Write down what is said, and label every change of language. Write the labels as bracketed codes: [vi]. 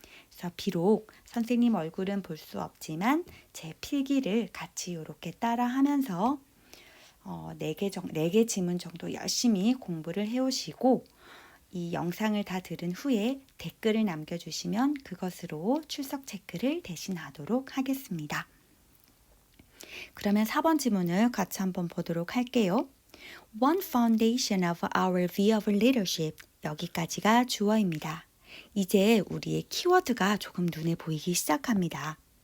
[ko] 그래서 비록 선생님 얼굴은 볼 수 없지만 제 필기를 같이 이렇게 따라하면서 4개 지문 정도 열심히 공부를 해오시고 이 영상을 다 들은 후에 댓글을 남겨주시면 그것으로 출석 체크를 대신하도록 하겠습니다. 그러면 4번 지문을 같이 한번 보도록 할게요. [en] One foundation of our view of leadership. [ko] 여기까지가 주어입니다. 이제 우리의 키워드가 조금 눈에 보이기 시작합니다.